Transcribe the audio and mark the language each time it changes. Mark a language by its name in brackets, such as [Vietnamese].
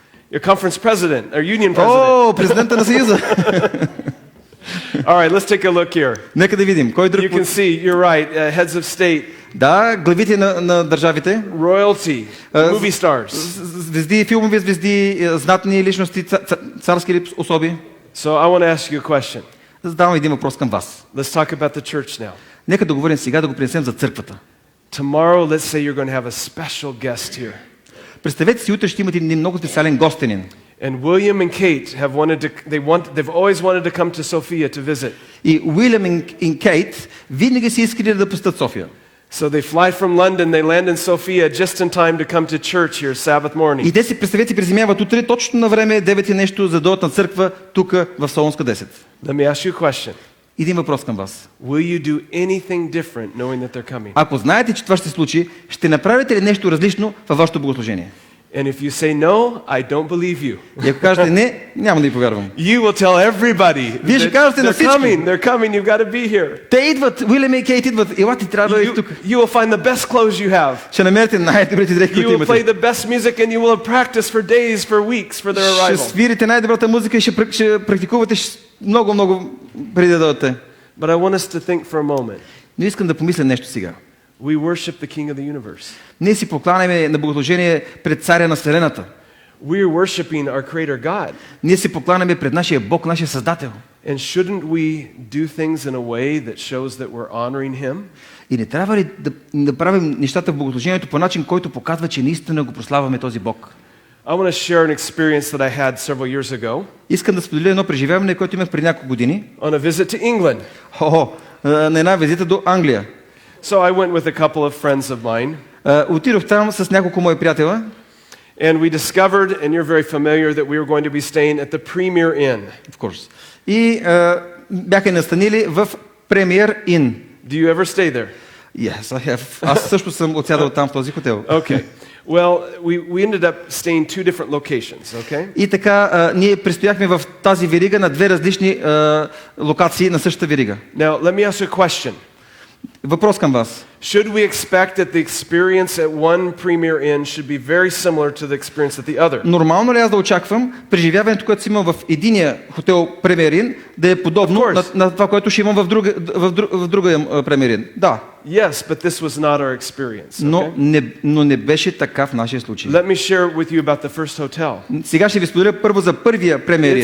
[English] Your conference president or union president. [Bulgarian] Президента на Съюза. [English] All right, let's take a look here. [Bulgarian] Нека да видим. Кой друг? [English] You can see, you're right, heads of state. [Bulgarian] Да, главите на държавите. [English] Royalty, movie stars. [Bulgarian] Звезди, филмови звезди, знатни личности, царски особи. [English] So I want to ask you a question. [Bulgarian] Задавам един въпрос към вас. [English] Let's talk about the church now. [Bulgarian] Нека да говорим сега, да го принесем за църквата. [English] Tomorrow, let's say you're going to have a special guest here. [Bulgarian] Представете си, утре ще имате един много специален гостенин. [English] And William and Kate have they've always wanted to come to Sophia to visit. [Bulgarian] И Уилям и Кейт винаги си искали да посетят София. [English] So they fly from London, they land in Sophia just in time to come to church here Sabbath morning. [Bulgarian] И те си, представете, приземяват утре точно на време 9 и нещо, за да дойдат на църква тук в Солунска 10. [English] Let me ask you a question. [Bulgarian] Един въпрос към вас. [English] Will you do anything different knowing that they're coming? [Bulgarian] Ако знаете, че това ще се случи, ще направите ли нещо различно във вашето богослужение? [English] And if you say no, I don't believe you. [Bulgarian] И ако кажете не, няма да ви повярвам. [English] You will tell everybody. [Bulgarian] Вие ще кажете на всички. [English] They're coming, you've got to be here. [Bulgarian] Те идват, Уилям и Кейт идват, ела ти трябва да бъдеш тук. [English] You will find the best clothes you have. [Bulgarian] Ще намерите най-добрите дрехи, които [English] You will play [Bulgarian] имате. [English] the best music and you will have practice for days, for weeks, for their [Bulgarian] Ще [English] arrival. [Bulgarian] свирите най-добрата музика и ще практикувате много преди да дойдете. [English] But I want us to think for a moment. [Bulgarian] Но искам да помисля нещо сега. [English] We worship the King of the universe. [Bulgarian] Ние си покланяме на богослужение пред царя на вселената. [English] We are worshiping our Creator God. [Bulgarian] Ние си покланяме пред нашия Бог, нашия Създател. [English] And shouldn't we do things in a way that shows that we're honoring Him? [Bulgarian] И не трябва ли да правим нещата в богослужението по начин, който показва, че наистина го прославяме този Бог? [English] I want to share an experience that I had several years ago. [Bulgarian] Искам да споделя едно преживяване, което имах преди няколко години. [English] On a visit to England. [Bulgarian] На една визита до Англия. [English] So I went with a couple of friends of mine. [Bulgarian] Отидох там с няколко мои приятела. [English] And we discovered, and you're very familiar, that we were going to be staying at the Premier Inn. Of course. [Bulgarian] И бяха настанили в Premier Inn. [English] Do you ever stay there? Yes, I have. [Bulgarian] Аз също съм отсядал там в този хотел. [English] Okay. Well, we ended up staying two different locations, okay? [Bulgarian] И така, ние престояхме в тази верига на две различни локации на същата верига. [English] Now, let me ask you a question. [Bulgarian] Въпрос към вас. [English] Should we expect that the experience at one Premier Inn should be very similar to the experience at the other? [Bulgarian] Нормално ли аз да очаквам преживяването, което си имам в единия хотел Premier Inn, да е подобно на това, което ще имам в другия Premier Inn? Да. [English] Yes, but this was not our experience. Okay? [Bulgarian] Но не беше така в нашия случай. [English] Let me share with you about the first hotel. [Bulgarian] Сега ще ви споделя първо за първия Premier